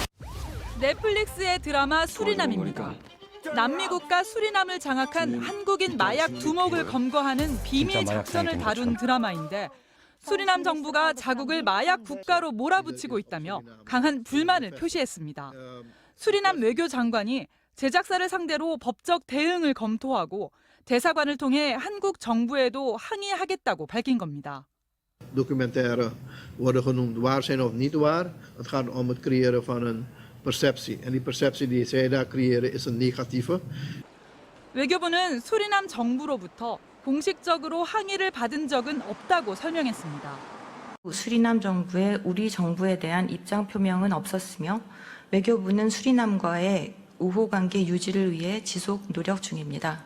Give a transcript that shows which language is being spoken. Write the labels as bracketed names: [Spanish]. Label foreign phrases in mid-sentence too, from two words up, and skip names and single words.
[Korean] 넷플릭스의 드라마 수리남입니다. 남미 국가 수리남을 장악한 한국인 마약 두목을 검거하는 비밀 작전을 다룬 드라마인데 수리남 정부가 자국을 마약 국가로 몰아붙이고 있다며 강한 불만을 표시했습니다. 수리남 외교장관이 제작사를 상대로 법적 대응을 검토하고 대사관을 통해 한국 정부에도 항의하겠다고 밝힌 겁니다. [Dutch] Documentaire worden genoemd waar zijn of niet waar. Het gaat om het creëren van een perceptie. En die perceptie die zij daar creëren is een negatieve. [Korean] 외교부는 수리남 정부로부터 공식적으로 항의를 받은 적은 없다고 설명했습니다. 수리남 정부에 우리 정부에 대한 입장 표명은 없었으며 외교부는 수리남과의 우호 관계 유지를 위해 지속 노력 중입니다.